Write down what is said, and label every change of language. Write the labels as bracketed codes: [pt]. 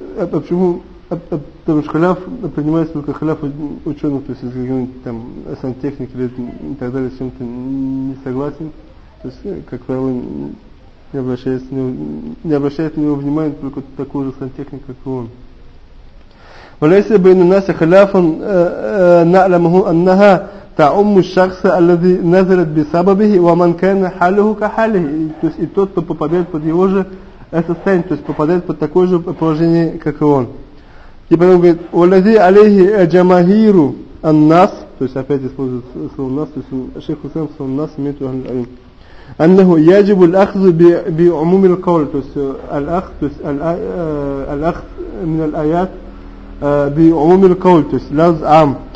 [ru] Почему? Потому что хляф принимается только хляф ученых, то есть из каких-нибудь там сантехник или и так далее, с чем-то не согласен. То есть, как правило, не обращает на него внимания только такой же сантехник, как и он. [ar] «Валяйся байн аннас хляфан на'ламаху аннаха تعم الشخص الذي نزلت بسببه ومن كان حاله كحاله. [ru] То есть и тот, кто попадает под его же состояние, то есть попадает под такое же положение, как и он. И потом говорит, [ar] والذي عليه جماهير الناس, [ru] то есть опять использует слово нас, то есть шейх Хусейн слово нас имеет в виду, [ar] أنه يجب الأخذ بعموم القول, [ru] то есть [ar] الأخذ من الآيات بعموم القول, [ru] то есть [ar] لفظ عام.